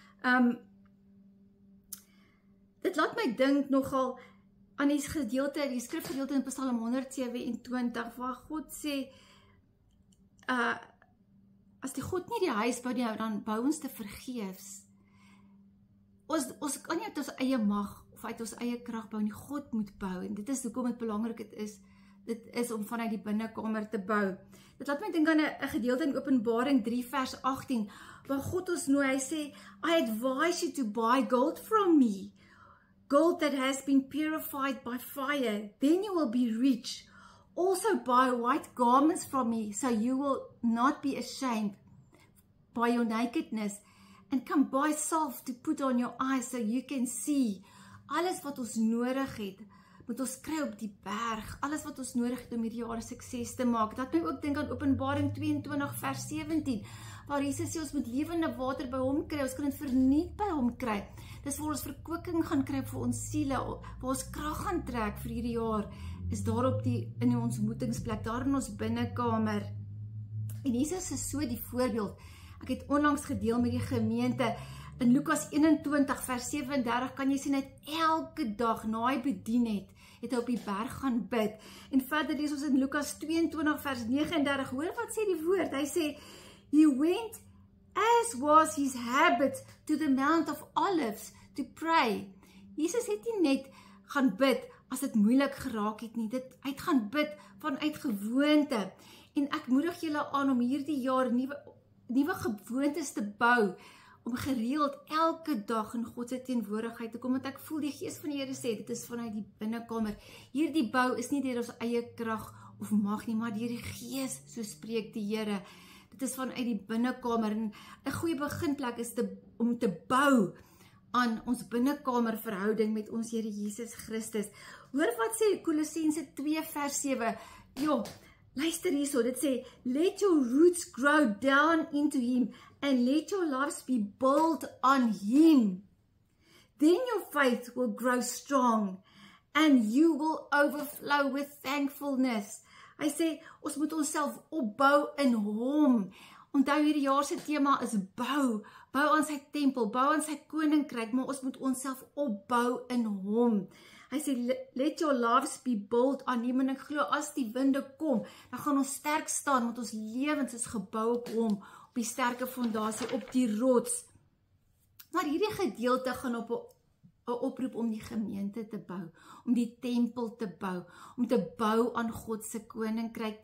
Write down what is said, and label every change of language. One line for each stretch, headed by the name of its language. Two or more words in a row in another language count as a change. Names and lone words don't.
Afrikaans: Dit laat my dink nogal aan die gedeelte, die skrifgedeelte in Psalm 127, waar God sê, as die God nie die huis bou nie, dan bou ons te vergeefs. Ons kan nie uit ons eie mag, of uit ons eie krag bou nie, God moet bou, en dit is hoekom het belangrik dit is om vanuit die binnekamer te bou. Dit laat my dink aan 'n gedeelte in Openbaring 3 vers 18, waar God ons nooi, hy sê,
English: I advise you to buy gold from me, gold that has been purified by fire, then you will be rich. Also buy white garments from me, so you will not be ashamed by your nakedness, and come buy salve to put on your eyes so you can see.
Afrikaans: Alles wat ons nodig het, moet ons kry op die berg, alles wat ons nodig het om hierdie jare sukses te maak. Dat my ook dink aan Openbaring 22 vers 17, waar Jesus sê ons moet lewende water by hom kry, ons kan dit verniet by hom kry. Dis waar ons verkwikking gaan kry vir ons siele, waar ons krag gaan trek vir hierdie jaar, is daar in ons ontmoetingsplek, daar in ons binnekamer. En Jesus is so die voorbeeld. Ek het onlangs gedeel met die gemeente, in Lukas 21 vers 37 kan jy sien, hy het elke dag na hy bedien het hy op die berg gaan bid. En verder lees ons in Lukas 22 vers 39, hoor wat sê die woord, hy sê,
English: he went as was his habit to the Mount of Olives to pray.
Afrikaans: Jesus het nie net gaan bid as dit moeilik geraak het nie, hy het gaan bid vanuit gewoonte. En ek moedig julle aan om hierdie jaar nuwe gewoontes te bou, om gereeld elke dag in God se teenwoordigheid te kom, want ek voel die Gees van die Here sê, dit is vanuit die binnekamer. Hierdie bou is nie deur ons eie krag of mag nie, maar deur die Gees, so spreek die Here. dit is vanuit die binnekamer, en 'n goeie beginplek is om te bou aan ons binnekamerverhouding met ons Here Jesus Christus. Hoor wat sê Kolossense 2 vers 7, luister hierso, dit sê,
English: let your roots grow down into him, and let your lives be built on him. Then your faith will grow strong, and you will overflow with thankfulness.
Afrikaans: Hy sê, ons moet onsself opbou in hom. Onthou hierdie jaar se tema is bou aan sy tempel, bou aan sy koninkryk, maar ons moet onsself opbou in hom. Hy sê,
English: let your lives be built on him,
Afrikaans: en ek glo, as die winde kom, dan gaan ons sterk staan, want ons lewens is gebou op hom, op die sterke fondasie, op die rots. Maar hierdie gedeelte gaan op 'n oproep om die gemeente te bou, om die tempel te bou, om te bou aan God se koninkryk.